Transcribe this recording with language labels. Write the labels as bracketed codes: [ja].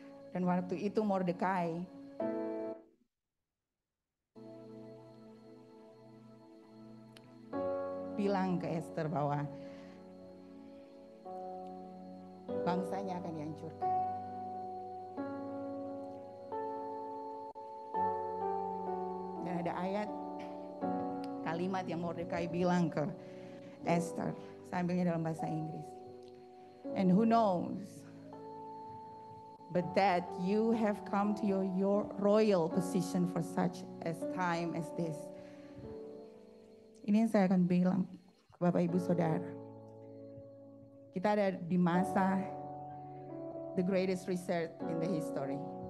[id] Dan waktu itu Mordekai bilang ke Esther bahwa bangsanya akan dihancurkan. Dan ada ayat kalimat yang Mordekai bilang ke Esther, saya ambilnya dalam bahasa Inggris. [en] And who knows but that you have come to your royal position for such as time as this. [id] Ini yang saya akan bilang ke Bapak Ibu Saudara. Kita ada di masa the greatest reset in the history.